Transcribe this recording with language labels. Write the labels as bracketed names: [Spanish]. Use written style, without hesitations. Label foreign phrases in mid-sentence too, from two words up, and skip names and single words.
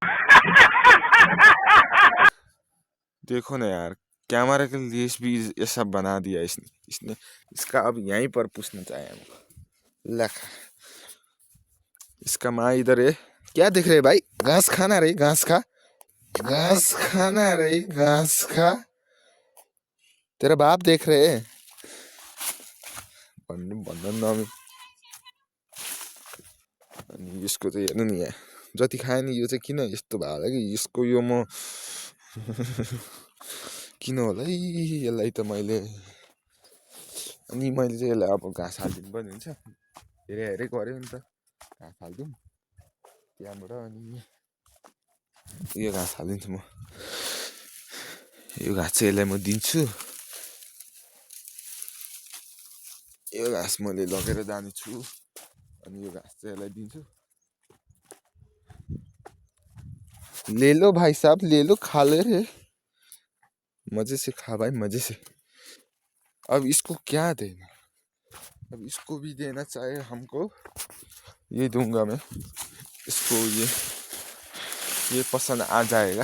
[Hindi] देखो ना यार, कैमरा के लिए भी ये सब बना दिया इसने इसका अब यहीं पर पूछना चाहे हमको। लख इसका माँ इधर है, क्या देख रहे भाई? घास खाना रे, घास खा, घास खाना रे, घास खा, तेरा बाप देख रहे हैं। [Nepali] अनि यसको चाहिँ हेर्नु नि, यहाँ जति खायो नि यो चाहिँ किन यस्तो भयो होला कि यसको, यो म किन होला है यसलाई त मैले। अनि मैले चाहिँ यसलाई अब घाँस हालिदिनु पनि हुन्छ, हेरे हेरे गऱ्यो नि त, घाँस हालिदिउँ त्यहाँबाट। अनि यो घाँस हालिदिन्छु म, यो घाँस चाहिँ यसलाई म दिन्छु। यो घाँस मैले लगेर जानेछु, अनि यो घाँस चाहिँ यसलाई दिन्छु। [Hindi] ले लो भाई साहब, ले लो, खा ले रे, मजे से खा भाई, मजे से। अब इसको क्या देना, अब इसको भी देना चाहिए हमको, ये दूंगा मैं इसको, ये पसंद आ जाएगा।